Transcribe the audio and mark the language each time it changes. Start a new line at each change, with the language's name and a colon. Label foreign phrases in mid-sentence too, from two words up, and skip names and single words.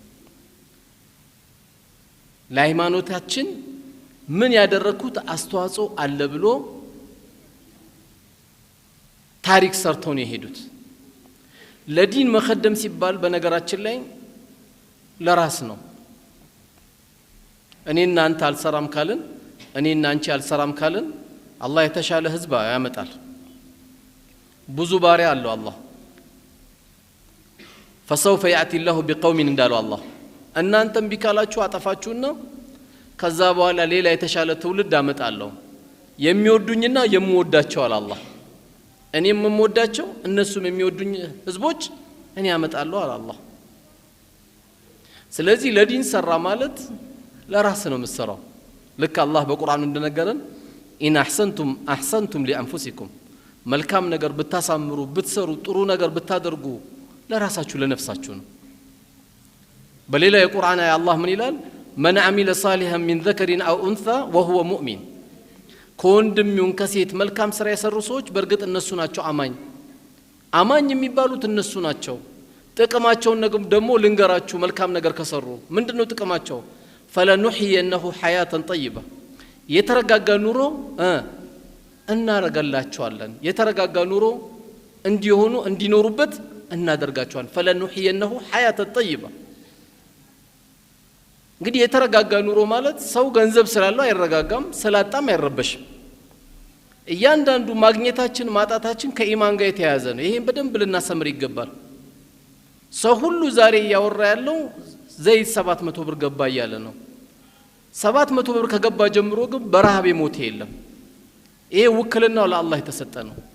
Amharic: ለሃይማኖታችን ምን ያደረኩት አስተዋጽኦ አለ ብሎ ታሪክ ሰርተው ነው የሄዱት። ለዲን መخدም ሲባል በነገራችን ላይ ለራስ ነው። እኔና አንተ አልሰራም ካልን እኔና አንቺ አልሰራም ካልን አላህ የተሻለ ህዝብ ያመጣል። ብዙ ባሪያ አለው አላህ።
Arabic: فسوف ياتي الله بقوم
Amharic: እንዳለው አላህ እናንተም ቢካላችሁ አጠፋችሁና ከዛ በኋላ ሌላ የተሻለ ትውልድ አመጣለሁ የሚወዱኝና የምወዳቸው አለ አላህ። እኔም የምወዳቸው እነሱም የሚወዱኝ ህዝቦች እኔ አመጣለሁ አለ አላህ። ስለዚህ ለዲን ሰራ ማለት ለራስ ነው መስራው። ልክ አላህ በቁርአኑ እንደነገረን
Arabic: إن أحسنتم أحسنتم لأنفسكم
Amharic: መልካም ነገር ብታሳምሩ ብትሰሩ ጥሩ ነገር ብታደርጉ ለራሳችሁ ለነፍሳችሁ ነው። በሌላ የቁርአን አያ አላህ ምን ይላል?
Arabic: من عمل صالحا من ذكر أو أنثى وهو مؤمن
Amharic: ከወንድም ይሁን ከሴት መልካም ስራ የሰሩ ሰዎች በርግጥ እነሱ ናቸው አማኝ የሚባሉት እነሱ ናቸው። ጥቅማቸውን ደግሞ ልንገራችሁ መልካም ነገር ከሰሩ ምንድነው ጥቅማቸው?
Arabic: فلنحيينه حياة طيبة
Amharic: የተረጋጋ ኑሮ እናረጋላቸዋለን። የተረጋጋ ኑሮ እንዲሆኑ እንዲኖሩበት እናደርጋቸዋለን።
Arabic: فلنحيينه حياة طيبة
Amharic: እንግዲህ የተረጋጋ ኑሮ ማለት ሰው ገንዘብ ስላለው አይረጋጋም፣ ስላጣም አይረበሽም። እያንዳንዱ ማግኘታችን ማጣታችን ከኢማን ጋር የተያያዘ ነው። ይሄን በደንብ ልናሰምር ይገባል። ሰው ሁሉ ዛሬ ያወራ ያለው ዘይት 700 ብር ገባ እያለ ነው። 700 ብር ከገባ ጀምሮ ግን በረሃብ የሞተ የለም። ይሄ ውክልናው ለአላህ የተሰጠ ነው።